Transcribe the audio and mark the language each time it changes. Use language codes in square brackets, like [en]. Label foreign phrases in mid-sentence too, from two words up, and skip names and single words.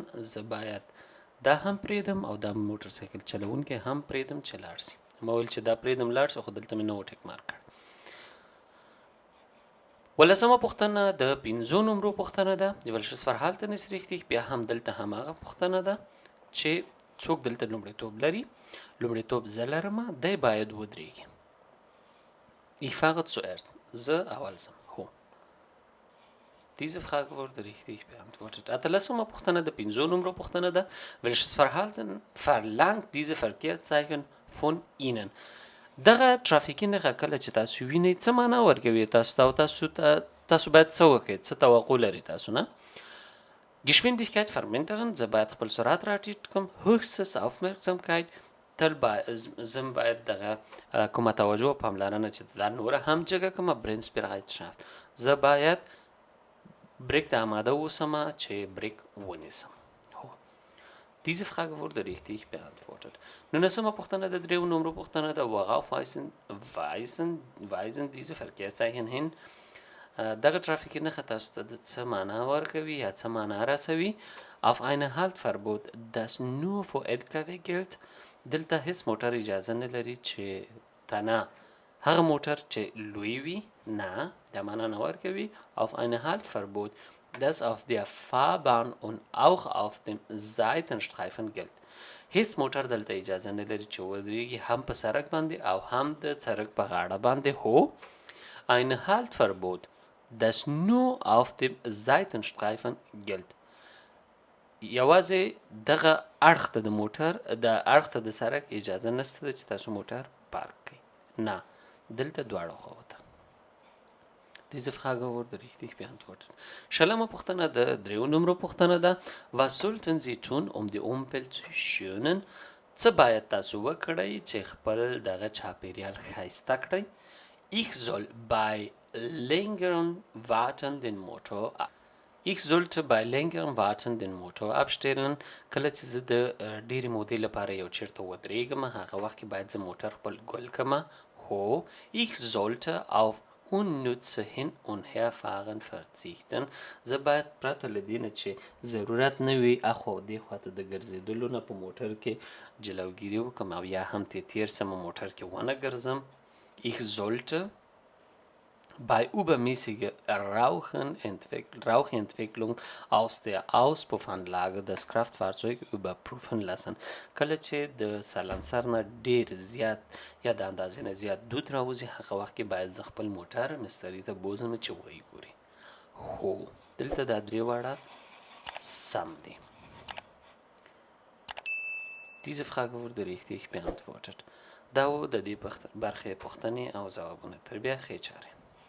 [ps] زه باید دا هم پرېږدم او دا موټر سایکل چلونکی هم پرېږدم چې لاړ شي ما ویل چې دا پرېږدم لاړ شي خو دلته مې نه و ټیک مارک کړ 15مه پوښتنه د 5 نمرو پوښتنه ده [de] welches Verhalten ist richtig [ps] بیا هم دلته هماغه پوښتنه ده چې څوک دلته لومړیتوب لري لومړیتوب زه لرمه دی باید ودرېږي [de] Ich fahre zuerst. [ps] زه اول ځم هو [de] Diese Frage wurde richtig beantwortet. [ps] اتلسمه پوښتنه د 5 نمرو پوښتنه ده [de] welches Verhalten verlangt diese Verkehrszeichen von Ihnen [ps] دغه ترافیکي نښه کله چې تاسو وینئ څه معنا ورکوي تاسو باید څه وکړئ څه توقع لري تاسو نه [de] Geschwindigkeit vermindern [ps] زه باید خپل سرعت راټیټ کړم [de] höchstes Aufmerksamkeit [ps] تل زم باید دغه کومه توجه و پاملرنه چې دا نوره هم جګه کومه Bremsbereitschaft زه باید بریک ته آماده اوسمه چې بریک ونیسم هو [de] Diese Frage wurde richtig beantwortet. [ps] 19مه پوښتنه د 3 نمرو پوښتنه ده [de] worauf weisen diese Verkehrszeichen hin [ps] دغه ترافیکي نښه تاسو ته د څه معنا ورکوي یا څه معنا رسوي [de] auf eine Haltverbot das nur für LKW gilt [ps] دلته هیڅ موټر اجازه نه لري چې تنه هغه موټر چې لوی وي نه دا معنا نه ورکوي [de] auf eine Haltverbot das auf der Fahrbahn und auch auf dem Seitenstreifen gilt [ps] هیڅ موټر دلته اجازه نه لري چې ودرېږي هم په سړک باندې او هم د سړک په غاړه باندې هو [de] eine Haltverbot das nur auf dem Seitenstreifen gilt [ps] یوازې دغه اړخ ته د موټر د اړخ ته د سړک اجازه نشته چې تاسو موټر پارک کړئ نه دلته دواړه خواته [de] Diese Frage wurde richtig beantwortet. [ps] شلمه پوښتنه د دریو نمرو پوښتنه ده. [de] Was sollten Sie tun, um die Umwelt zu schonen? [ps] څه باید تاسو وکړئ چې خپل دغه چاپیریال ښایسته کړئ؟ [de] Ich soll bei längeren Warten den Motor Ich sollte bei längerem Warten den Motor abstellen. [ps] کله چې زه د ډېرې مودې لپاره یو چیرته ودرېږم هغه وخت کې باید زه موټر خپل ګل کړمه. [de] هو Ich sollte auf unnütze Hin- und Herfahren verzichten. [ps] زه باید پرته له دې نه چې ضرورت نه وي اخوا او دې خواته د ګرځېدلو نه په موټر کې جلوګیري وکړم او یا هم تیر سمه موټر کې ونه ګرځم. [de] Ich sollte bei übermäßiger Rauchentwicklung aus der Auspuffanlage das Kraftfahrzeug überprüfen lassen. [ps] کله چې د سالنسر نه ډیر زیات یا د اندازې نه زیات دود راوځي هغه وخت کې باید زه خپل موټر مستري ته بوزم چې ویې ګوري. هو دلته دا درې واړه سم دي. [de] Diese Frage wurde richtig beantwortet. [ps] دا و د دې برخې پوښتنې او ځوابونه. تر بیا ښې چارې.